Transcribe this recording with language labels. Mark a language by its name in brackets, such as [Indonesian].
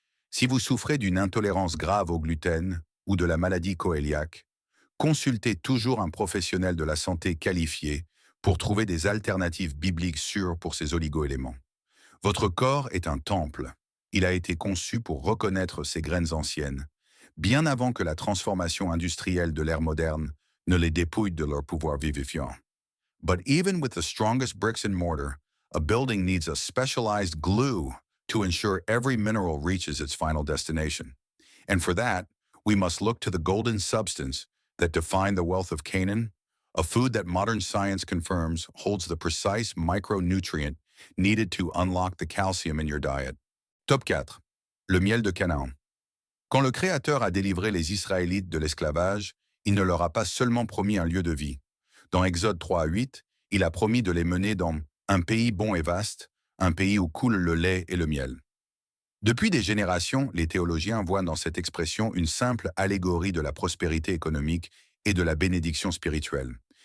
[French] Si vous souffrez d'une intolérance grave au gluten ou de la maladie coéliaque, consultez toujours un professionnel de la santé qualifié pour trouver des alternatives bibliques sûres pour ces oligo-éléments. Votre corps est un temple. Il a été conçu pour reconnaître ces graines anciennes, bien avant que la transformation industrielle de l'ère moderne ne les dépouille de leur pouvoir vivifiant. [English] But even with the strongest bricks and mortar, a building needs a specialized glue to ensure every mineral reaches its final destination. And for that, we must look to the golden substance that defined the wealth of Canaan, a food that modern science confirms holds the precise micronutrient needed to unlock the calcium in your diet. Top 4. [French] Le miel de Canaan. Quand le Créateur a délivré les Israélites de l'esclavage, Il ne leur a pas seulement promis un lieu de vie. Dans Exode 3 à 8, il a promis de les mener dans un pays bon et vaste, un pays où coule le lait et le miel. Depuis des générations, les théologiens voient dans cette expression une simple allégorie de la prospérité économique et de la bénédiction spirituelle.